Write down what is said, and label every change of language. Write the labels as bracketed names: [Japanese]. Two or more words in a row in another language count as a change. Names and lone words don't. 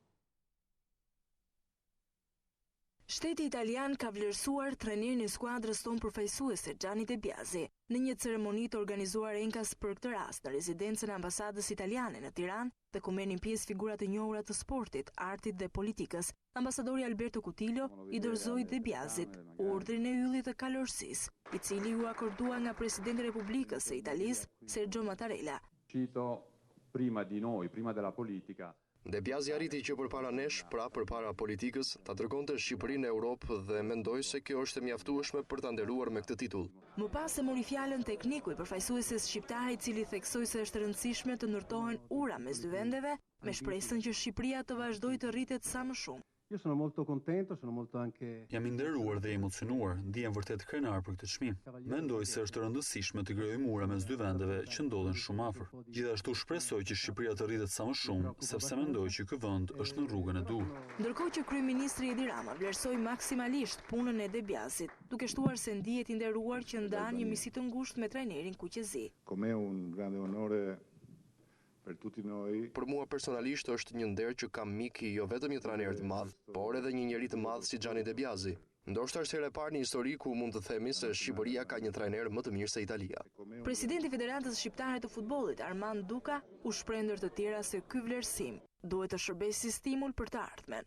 [Albanian] Shteti italian ka vlerësuar trajnerin e skuadrës tonë përfaqësuese Gianni De Biasi në një ceremoni të organizuar enkas për këtë rast në rezidencën e ambasadës italiane në Tiranë dhe ku merrnin pjesë figurat e njohura të sportit, artit dhe politikës. Ambasadori Alberto Cutillo i dorëzoi De Biasit urdhrin e yllit të kalorësisë, i cili u akordua nga presidenti i Republikës së Italisë Sergio Mattarella. [Italian] Prima di noi, prima della politica. [Albanian] De Biasi arriti që përpara nesh, pra përpara politikës, ta dërgonte Shqipërinë në Europë dhe mendoj se kjo është e mjaftueshme për ta nderuar me këtë titull. Më pas e mori fjalën tekniku i përfaqësueses shqiptare, i cili theksoi se është e rëndësishme të ndërtohen ura mes dy vendeve, me shpresën që Shqipëria të vazhdojë të rritet sa më shumë. [Italian] Io sono molto contento, sono molto anche. [Albanian] Jam i nderuar dhe emocionuar, ndihem vërtet krenar për këtë çmim. Mendoj se është e rëndësishme të krijojmë ura mes dy vendeve që ndodhen shumë afër. Gjithashtu shpresoj që Shqipëria të rritet sa më shumë, sepse mendoj që ky vend është në rrugën e duhur. Ndërkohë që kryeministri Edi Rama vlerësoi maksimalisht punën e De Biasit, duke shtuar se ndihet i nderuar që ndan një misi të ngushtë me trajnerin Kuqezi. [Italian] Come un grande onore. [Albanian] Për mua personalisht është një nder që kam mik jo vetëm një trajner të madh, por edhe një njeri të madh si Gianni De Biasi. Ndoshta është hera e parë në histori ku mund të themi se Shqipëria ka një trajner më të mirë se Italia. Presidenti i Federatës Shqiptare të Futbollit, Armand Duka, u shpreh ndër të tjera se ky vlerësim duhet të shërbejë si stimul për të ardhmen.